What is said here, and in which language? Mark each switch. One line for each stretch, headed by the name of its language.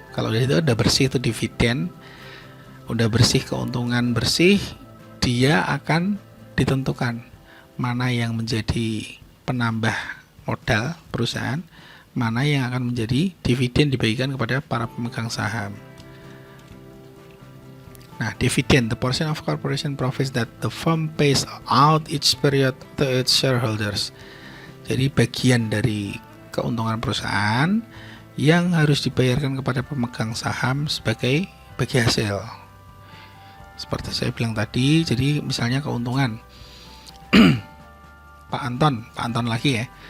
Indonesian: Kalau itu udah bersih, itu dividen, udah bersih, keuntungan bersih, dia akan ditentukan mana yang menjadi penambah modal perusahaan, mana yang akan menjadi dividen dibagikan kepada para pemegang saham.
English: Nah, dividen, the portion of corporation profits that the firm pays out each period to its shareholders.
Indonesian: Jadi bagian dari keuntungan perusahaan yang harus dibayarkan kepada pemegang saham sebagai bagi hasil. Seperti saya bilang tadi, jadi misalnya keuntungan Pak Anton lagi, ya.